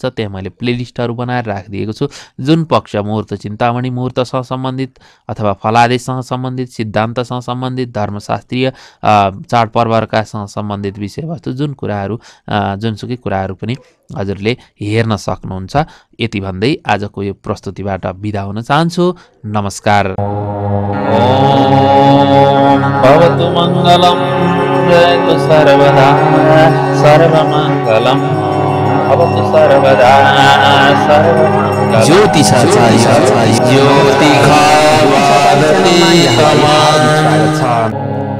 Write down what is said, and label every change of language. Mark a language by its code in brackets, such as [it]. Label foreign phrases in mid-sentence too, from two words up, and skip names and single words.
[ne] त्यहाँ मैले प्लेलिस्टहरू बनाएर राखिदिएको छु। जुन पक्ष मुहुर्त चिन्तामणि मुहुर्तसँग सम्बन्धित अथवा फलादेशसँग सम्बन्धित, सिद्धान्तसँग सम्बन्धित, धर्मशास्त्रीय चाडपर्वहरूकासँग सम्बन्धित विषयवस्तु जुन कुराहरू जुनसुकै कुराहरू पनि हजुरले हेर्न सक्नुहुन्छ। यति भन्दै आजको यो प्रस्तुतिबाट बिदा हुन चाहन्छु। नमस्कार। [sa] भवतु मङ्गलम् जयतु सर्वदा सर्वमङ्गलम् भवतु सर्वदा सर्वमङ्गलम्। [ne] ज्योतिषाचार्य ज्योतिषा च्यानलमा यहाँलाई हार्दिक स्वागत छ।